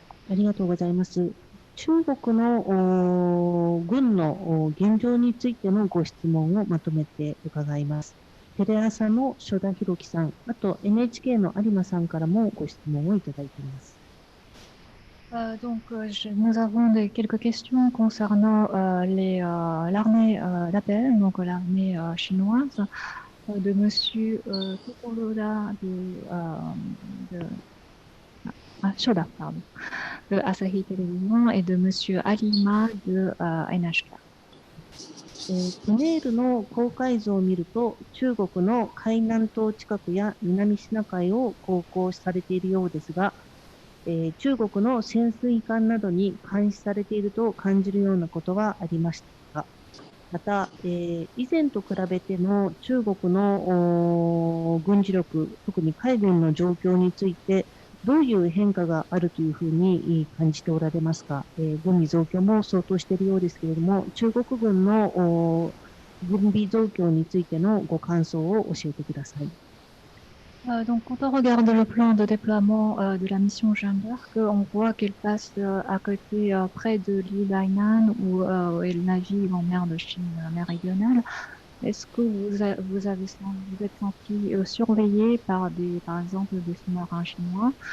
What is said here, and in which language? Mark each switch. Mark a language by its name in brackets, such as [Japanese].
[Japanese] ありがとうございます。中国の軍の現状についてのご質問をまとめて伺います。テレ朝の初田博樹さん、あと NHK の有馬さんからもご質問をいただいています。 [French] Nous avons quelques questions concernant l'armée d'appel, donc l'armée chinoise, de Monsieur Tokoroda Shoda, pardon, de Asahi Télévision et de Monsieur Alima de NHK. [Japanese] トネールの公海図を見ると、中国の海南島近くや南シナ海を航行されているようですが、中国の潜水艦などに監視されていると感じるようなことはありましたか。また、以前と比べての中国の軍事力、特に海軍の状況について、どういう変化があるというふうに感じておられますか。軍備増強も相当しているようですけれども、中国軍の軍備増強についてのご感想を教えてください。 [French] Donc, quand on regarde le plan de déploiement de la mission Jeanne d'Arc, on voit qu'elle passe à côté, près de l'île Hainan, où elle navigue en mer de Chine méridionale. Est-ce que vous êtes senti surveillé par exemple des sous-marins chinois?